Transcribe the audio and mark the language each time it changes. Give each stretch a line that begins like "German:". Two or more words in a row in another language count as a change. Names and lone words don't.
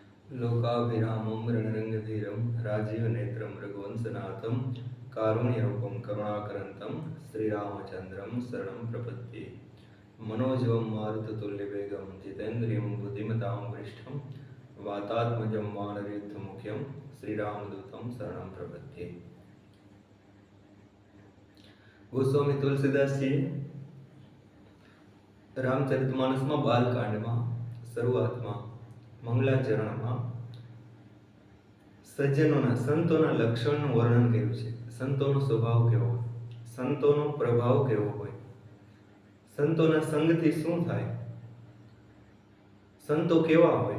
Sanskrit: लोकाभिरामं रणरङ्गधीरं राजीवनेत्रं रघुवंशनाथं कारुण्यरूपं करुणाकरन्तं श्रीरामचन्द्रं शरणं प्रपद्ये। मनोजवं मारुततुल्यवेगं जितेन्द्रियं बुद्धिमतां वरिष्ठं वातात्मजं वानरयुद्धमुख्यं श्रीरामदूतं शरणं प्रपद्ये।
Gujarati: गोस्वामी तुलसीदासजी રામચરિતમાનસમાં બાલકાંડમાં શરૂઆતમાં મંગલાચરણમાં સજ્જનોના સંતોના લક્ષણનું વર્ણન કર્યું છે. સંતોનો સ્વભાવ કેવો હોય, સંતોનો પ્રભાવ કેવો હોય, સંતોના સંગથી શું થાય, સંતો કેવા હોય.